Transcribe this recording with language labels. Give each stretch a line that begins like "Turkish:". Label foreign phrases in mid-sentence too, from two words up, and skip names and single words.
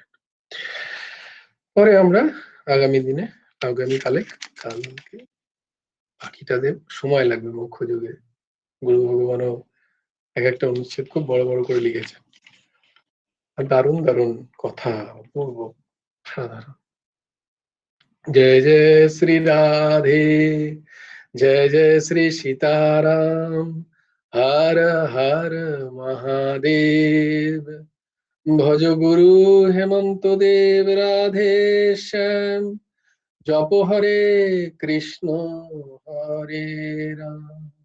Bangla: পরে আমরা আগামীকালে কালকে বাকিটা সময় লাগবে মুখ্য যোগে। গুরু ভগবানও এক একটা অনুচ্ছেদ খুব বড় বড় করে লিখেছেন। আর দারুণ দারুণ কথা, অপূর্ব, সাধারণ।
Hindi: जय जय श्री राधे, जय जय श्री सीताराम, हर हर महादेव। भज गुरु हेमंत देव राधे श्याम, जप हरे कृष्ण हरे राम।